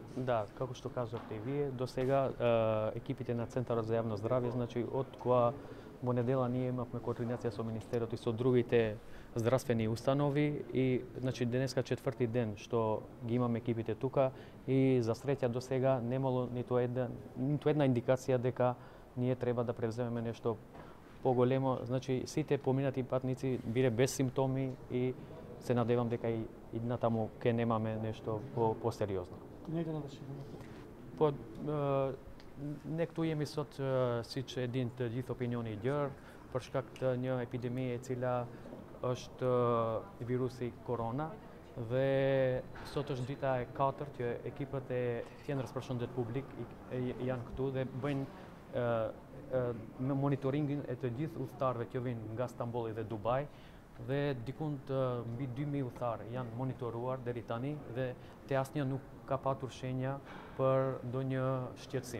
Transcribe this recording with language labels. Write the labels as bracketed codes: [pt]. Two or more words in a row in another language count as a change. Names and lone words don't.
[mk] Да, како што кажавте и вие, до сега екипите на Центарот за јавно здравје, значи од која во недела ние имавме координација со Министерството и со другите здравствени установи и значи денеска четврти ден што ги имаме екипите тука и за среќа до сега немало ниту една индикација дека ние треба да превземеме нешто поголемо, значи сите поминати патници биле без симптоми и се надевам дека и натаму ќе немаме нешто посериозно. Недена да ширимо. [sq] Po, ne këtu jemi sot siç e dinë të gjithë opinioni i gjerë për shkak të një epidemie e cila është virusi korona dhe sot është dita e 4 që ekipët e Qendrës për Shëndet Publik janë këtu dhe bëjnë monitoringin e të gjithë udhëtarëve që vinë nga Stambolli dhe Dubai dhe dikund mbi 2000 udhëtarë janë monitoruar deri tani dhe te asnjë nuk ka patur shenja për ndonjë shqetësim.